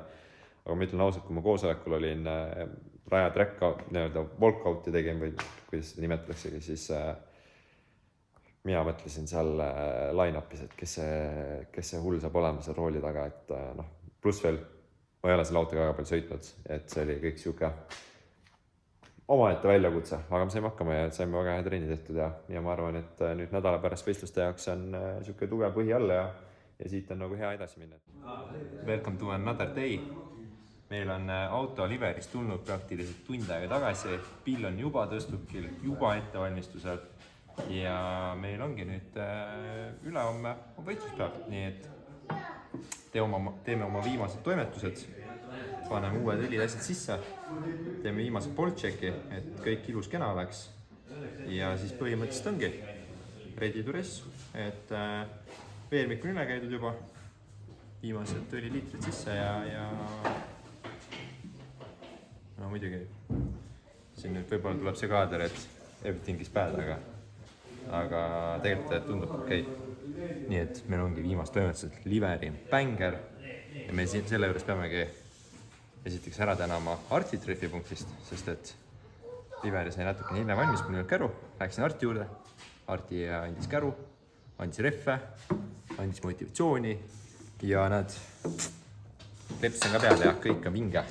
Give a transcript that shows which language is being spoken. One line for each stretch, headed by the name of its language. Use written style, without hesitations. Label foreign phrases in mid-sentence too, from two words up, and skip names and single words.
Estonian: Aga ma ütlen ausalt, kui ma koosolekul olin raja
English: track walkout'i
Estonian: tegin või kuidas seda nimetaksegi, siis mina mõtlesin seal line-upis, et kes see hull saab olema seal rooli taga, et pluss veel ma ei ole selle autoga väga palju sõitnud, et see oli kõik siuke omaette väljakutse, aga me saime hakkama ja saime väga hea trenni tehtud ja ma arvan, et nüüd nädala pärast võistluste jaoks on siuke tugev põhi alla ja siit on nagu hea edasi minna.
English: Welcome to another day.
Estonian: Meil on auto liveris tulnud praktiliselt tund aega tagasi, pill on juba tõstukil, juba ettevalmistusel ja meil ongi nüüd ülehomme võistluspäev, nii et teeme oma viimased toimetused. Paneme uued õlid asjad sisse, teeme viimase boltchecki, et kõik ilus kena oleks ja siis põhimõtteliselt ongi
English: ready to race,
Estonian: et veermik on üle käidud juba, viimased õliliitrid sisse ja no muidugi siin nüüd võib-olla tuleb see kaader, et
English: everything is bad,
Estonian: aga tegelikult tundub okei. Nii et meil ongi viimast toimetused liveri bänger ja me selle juures peamegi esiteks ära tänama Arti trefipunktist, sest et liveri sai natukene hiljem valmis, mul ei olnud käru, läksin Arti juurde, Arti andis käru, andis rehve, andis motivatsiooni ja nad klepsin ka peale ja kõik on vinge.